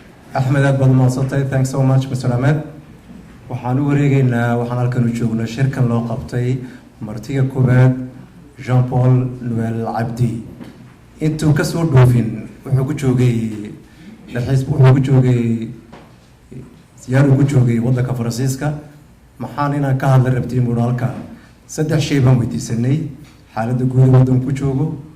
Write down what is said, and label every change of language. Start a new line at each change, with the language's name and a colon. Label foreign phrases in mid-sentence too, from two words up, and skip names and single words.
Somali: Axmed aad baad mahadsantahay.
English: Thanks so much Mr. Ahmed.
Somali: waxaan u wareegaynaa waxaan halkan u joognaa shirkan loo qabtay martiga koowaad Jean-Paul Noël Abdi intuu ka soo dhoofin wuxuu ku joogay siyaar uu ku joogay waddanka Faransiiska maxaan inaan ka hadla rabtiin buu halka saddex shay baan weydiisanay xaaladda guud ee waddanku ku joogo